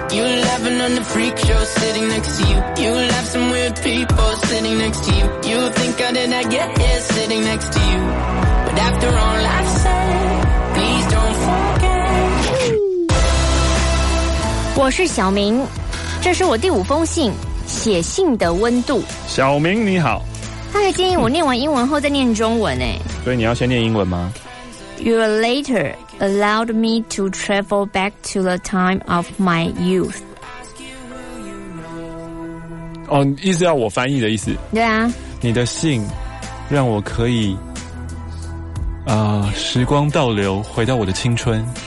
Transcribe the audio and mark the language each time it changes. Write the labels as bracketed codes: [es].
[en] You love another freak show sitting next to you. You love some weird people sitting next to you. You think I did not get here sitting next to you. But after all I've said, please don't forget. [zh] 我是小明，这是我第五封信，写信的温度。小明你好，他还建议我念完英文后再念中文耶。所以你要先念英文吗？ [en] Your letter allowed me to travel back to the time of my youth. [zh] 哦，意思要我翻译的意思。对啊，你的信让我可以时光倒流回到我的青春。